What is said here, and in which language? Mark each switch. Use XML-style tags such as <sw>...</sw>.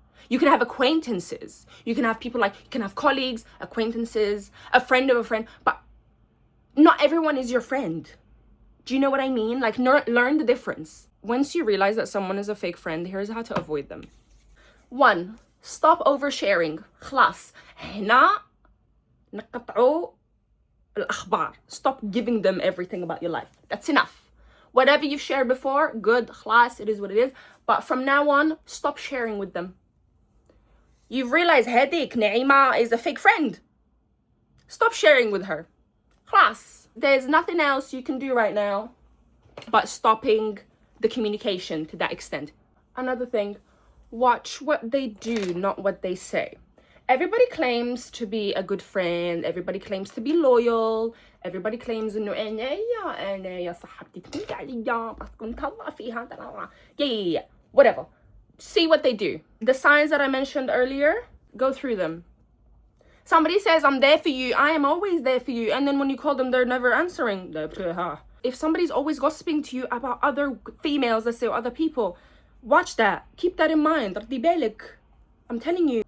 <en>You can have acquaintances. You can have people you can have colleagues, acquaintances, a friend of a friend, but not everyone is your friend. Do you know what I mean? Learn the difference. Once you realize that someone is a fake friend, here's how to avoid them. 1, stop oversharing.</en> <ar>خلاص هنا نقطعوا الأخبار.</ar> <en>Stop giving them everything about your life. That's enough. Whatever you've shared before, good,</en> <ar>خلاص,</ar> <en>it is what it is. But from now on, stop sharing with them. You've realized</en> <ar>هذيك نعيمة</ar> <en>is a fake friend. Stop sharing with her.</en> <ar>خلاص.</ar> <en>There's nothing else you can do right now but stopping the communication to that extent. Another thing, watch what they do, not what they say. Everybody claims to be a good friend. Everybody claims to be loyal. Everybody claims</en> <ar>انه انا يا صاحبتي تكوني عليا بس كنت الله فيها.</ar> <en>Yeah. Whatever. See what they do. The signs that I mentioned earlier, go through them. Somebody says, I'm there for you. I am always there for you. And then when you call them, they're never answering. If somebody's always gossiping to you about other females, let's say, or other people, watch that. Keep that in mind. I'm telling you.</en>